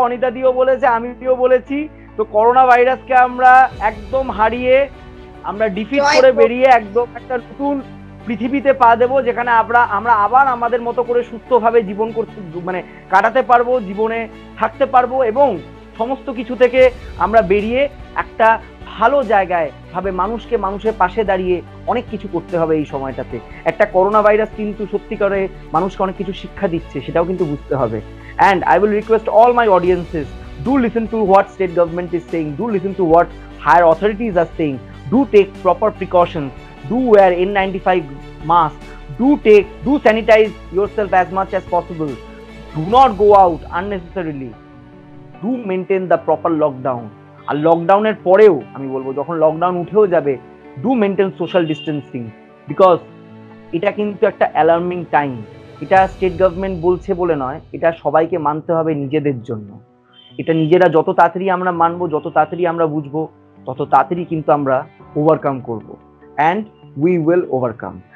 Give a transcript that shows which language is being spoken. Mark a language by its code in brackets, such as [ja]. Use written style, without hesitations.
[bn] অনিতা দিও বলেছে, আমিও বলেছি। তো করোনা ভাইরাসকে আমরা একদম হারিয়ে, আমরা ডিফিট করে বেরিয়ে একদম একটা নতুন পৃথিবীতে পা দেবো, যেখানে আমরা আবার আমাদের মতো করে সুস্থভাবে জীবন করতে মানে কাটাতে পারবো, জীবনে থাকতে পারবো, এবং সমস্ত কিছু থেকে আমরা বেরিয়ে একটা ভালো জায়গায় ভাবে মানুষের পাশে দাঁড়িয়ে অনেক কিছু করতে হবে এই সময়টাতে। একটা করোনা ভাইরাস কিন্তু সত্যিকারে মানুষকে অনেক কিছু শিক্ষা দিচ্ছে, সেটাও কিন্তু বুঝতে হবে। [en] And I will request all my audiences, do listen to what state government is saying, do listen to what higher authorities are saying, do take proper precautions, do wear N95 mask, do sanitize yourself as much as possible, do not go out unnecessarily, do maintain the proper lockdown. [bn] আর লকডাউনের পরেও আমি বলবো, যখন lockdown উঠেও যাবে, [en] do maintain social distancing, because [bn] এটা কিন্তু একটা অ্যালার্মিং টাইম। এটা স্টেট গভর্নমেন্ট বলছে বলে নয়, এটা সবাইকে মানতে হবে নিজেদের জন্য। এটা নিজেরা যত তাড়াতাড়ি আমরা মানবো, যত তাড়াতাড়ি আমরা বুঝবো, তত তাড়াতাড়ি কিন্তু আমরা ওভারকাম করব, [en] And we will overcome.